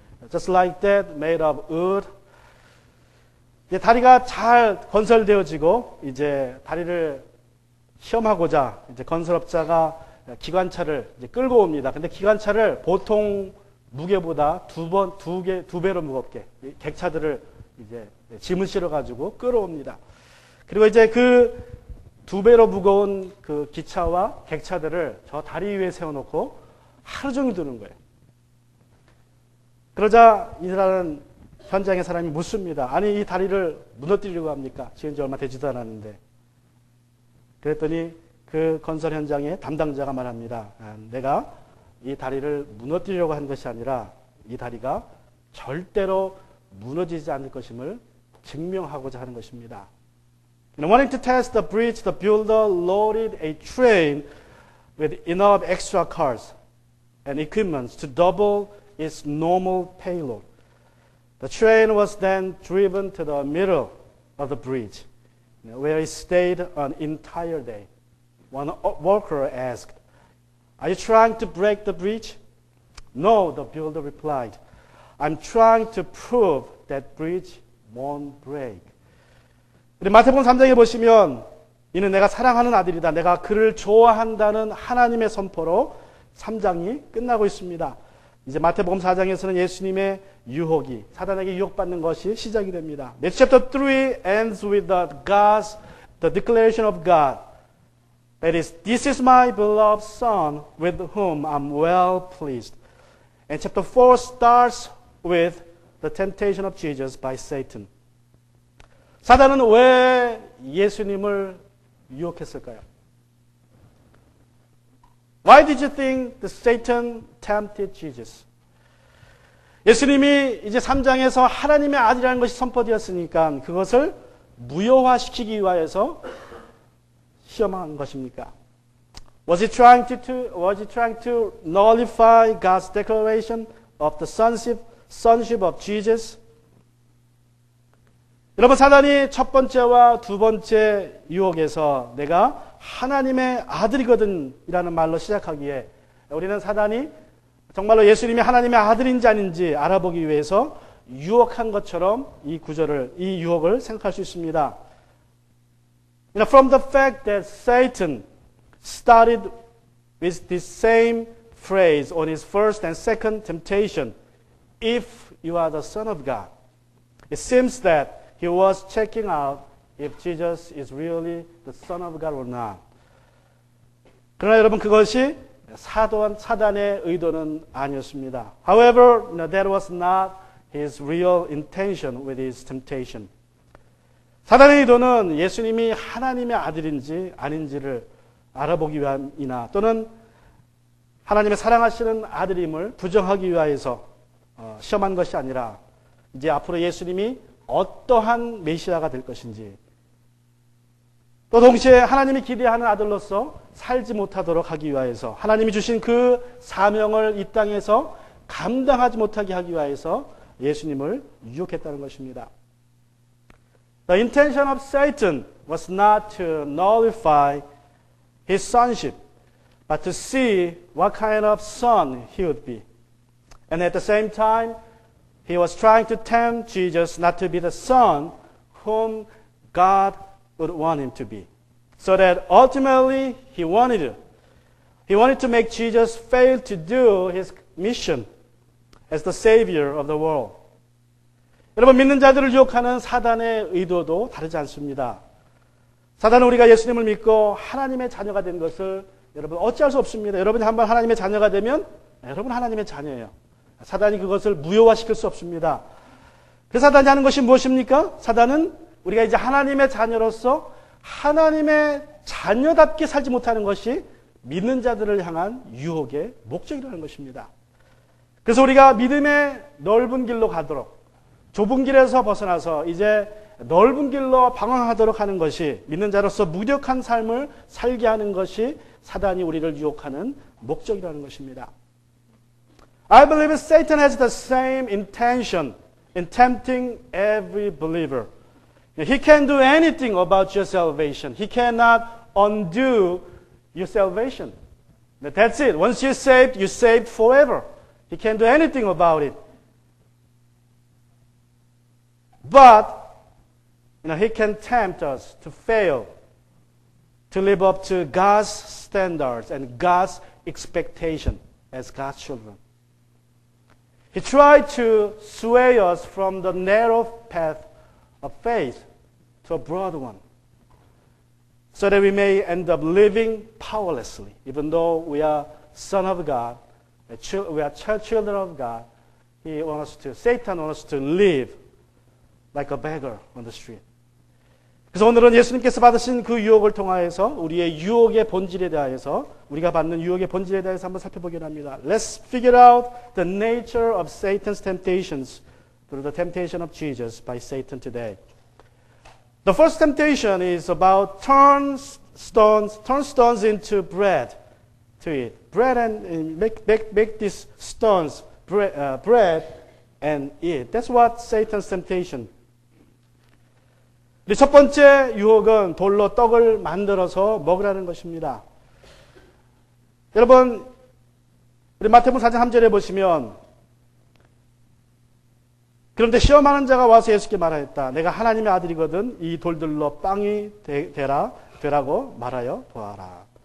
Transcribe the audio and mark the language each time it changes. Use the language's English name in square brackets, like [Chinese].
[English] Just like that, made of wood. [Korean] 이제 다리가 잘 건설되어지고 이제 다리를 시험하고자 이제 건설업자가 기관차를 이제 끌고 옵니다. 근데 기관차를 보통 무게보다 두 배로 무겁게 객차들을 이제 짐을 실어 가지고 끌어옵니다. 그리고 이제 그 두 배로 무거운 그 기차와 객차들을 저 다리 위에 세워놓고 하루 종일 두는 거예요. 그러자 이스라엘은 현장의 사람이 묻습니다. 아니 이 다리를 무너뜨리려고 합니까? 지은 지 얼마 되지도 않았는데. 그랬더니 그 건설 현장의 담당자가 말합니다. 내가 이 다리를 무너뜨리려고 한 것이 아니라 이 다리가 절대로 무너지지 않을 것임을 증명하고자 하는 것입니다. [English] Wanting to test the bridge, the builder loaded a train with enough extra cars and equipment to double its normal payload. The train was then driven to the middle of the bridge, where it stayed an entire day. One worker asked, "Are you trying to break the bridge?" "No," the builder replied. "I'm trying to prove that bridge won't break." [Korean] 우리 마태복음 3장에 보시면 이는 내가 사랑하는 아들이다. 내가 그를 좋아한다는 하나님의 선포로 3장이 끝나고 있습니다. 이제 마태복음 4장에서는 예수님의 유혹이 사단에게 유혹받는 것이 시작이 됩니다. [English] Matthew chapter 3 ends with the declaration of God. That is, this is my beloved son with whom I'm well pleased. And chapter 4 starts with the temptation of Jesus by Satan. [Korean] 사단은 왜 예수님을 유혹했을까요? [English] Why did you think that Satan tempted Jesus? [Korean] 예수님이 이제 3장에서 하나님의 아들이라는 것이 선포되었으니까 그것을 무효화시키기 위하여서 시험한 것입니까? [English] Was he trying to nullify God's declaration of the sonship of Jesus? [Korean] 여러분, 사단이 첫 번째와 두 번째 유혹에서 내가 하나님의 아들이거든 이라는 말로 시작하기에 우리는 사단이 정말로 예수님이 하나님의 아들인지 아닌지 알아보기 위해서 유혹한 것처럼 이 유혹을 생각할 수 있습니다. [English] From the fact that Satan started with this same phrase on his first and second temptation, if you are the Son of God, it seems that he was checking out if Jesus is really the Son of God or not. [Korean] 그러나 여러분 그것이 사단의 의도는 아니었습니다. [English] However, that was not his real intention with his temptation. [Korean] 사단의 의도는 예수님이 하나님의 아들인지 아닌지를 알아보기 위함이나 또는 하나님의 사랑하시는 아들임을 부정하기 위하여서 시험한 것이 아니라 이제 앞으로 예수님이 어떠한 메시아가 될 것인지 또 동시에 하나님이 기대하는 아들로서 살지 못하도록 하기 위하여서 하나님이 주신 그 사명을 이 땅에서 감당하지 못하게 하기 위하여서 예수님을 유혹했다는 것입니다. [English] The intention of Satan was not to nullify his sonship, but to see what kind of son he would be. And at the same time, he was trying to tempt Jesus not to be the son whom God would want him to be. So that ultimately he wanted to make Jesus fail to do his mission as the Savior of the world. [Korean] 여러분, 믿는 자들을 유혹하는 사단의 의도도 다르지 않습니다. 사단은 우리가 예수님을 믿고 하나님의 자녀가 된 것을 여러분 어찌할 수 없습니다. 여러분이 한번 하나님의 자녀가 되면 여러분 하나님의 자녀예요. 사단이 그것을 무효화시킬 수 없습니다. 그 사단이 하는 것이 무엇입니까? 사단은 우리가 이제 하나님의 자녀로서 하나님의 자녀답게 살지 못하는 것이 믿는 자들을 향한 유혹의 목적이라는 것입니다. 그래서 우리가 믿음의 넓은 길로 가도록 좁은 길에서 벗어나서 이제 넓은 길로 방황하도록 하는 것이 믿는 자로서 무력한 삶을 살게 하는 것이 사단이 우리를 유혹하는 목적이라는 것입니다. [English] I believe Satan has the same intention in tempting every believer. He can do anything about your salvation. He cannot undo your salvation. That's it. Once you're saved forever. He can't do anything about it. But, he can tempt us to fail, to live up to God's standards and God's expectation as God's children. He tried to sway us from the narrow path of faith to a broad one, so that we may end up living powerlessly, even though we are sons of God, we are children of God. Satan wants us to live like a beggar on the street. [Korean] 그래서 오늘은 예수님께서 받으신 그 유혹을 통하여서 우리의 유혹의 본질에 대해서 우리가 받는 유혹의 본질에 대해서 한번 살펴보기로 합니다. [English] Let's figure out the nature of Satan's temptations through the temptation of Jesus by Satan today. The first temptation is about turn stones into bread to eat. Bread and make these stones bread and eat. That's what Satan's temptation. [Korean] 첫 번째 유혹은 돌로 떡을 만들어서 먹으라는 것입니다. 여러분, 우리 마태복음 4장 3절에 보시면 그런데 시험하는 자가 와서 예수께 말하였다. 내가 하나님의 아들이거든 이 돌들로 빵이 되라고 말하여 보아라.